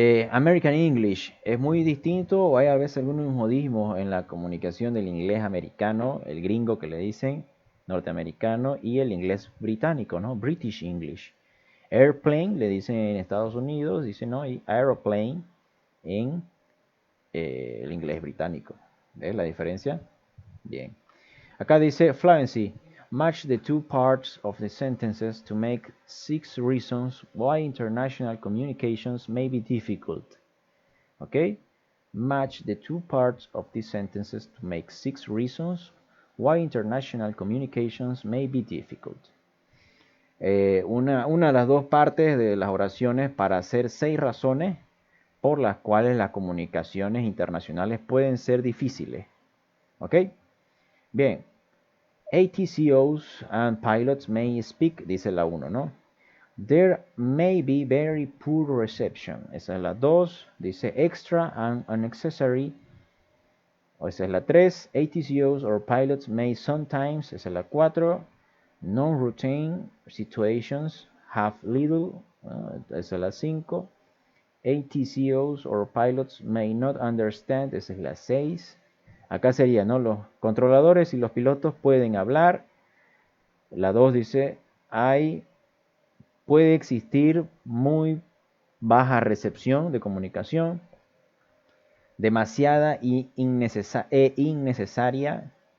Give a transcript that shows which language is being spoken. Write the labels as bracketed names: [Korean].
[Spanish] American English. ¿Es muy distinto o hay a veces algunos modismos en la comunicación del inglés americano, el gringo que le dicen, norteamericano, y el inglés británico, ¿no? British English. Airplane le dicen en Estados Unidos, dicen, ¿no? Y aeroplane en el inglés británico. ¿Ves la diferencia? Bien. Acá dice fluency. [English] Match the two parts of the sentences to make 6 reasons why international communications may be difficult. ¿Ok? Match the two parts of these sentences to make 6 reasons why international communications may be difficult. [Spanish] Una de las dos partes de las oraciones para hacer 6 razones por las cuales las comunicaciones internacionales pueden ser difíciles. ¿Ok? Bien. [English] ATCOs and pilots may speak, [Spanish] dice la 1, ¿no? [English] There may be very poor reception. [Spanish] Esa es la 2. Dice [English] extra and unnecessary. [Spanish] Esa es la 3. [English] ATCOs or pilots may sometimes. [Spanish] Esa es la 4. [English] Non-routine situations have little. [Spanish] Esa es la 5. [English] ATCOs or pilots may not understand. [Spanish] Esa es la 6. Acá sería, ¿no? Los controladores y los pilotos pueden hablar. La 2 dice, puede existir muy baja recepción de comunicación, demasiada e innecesaria.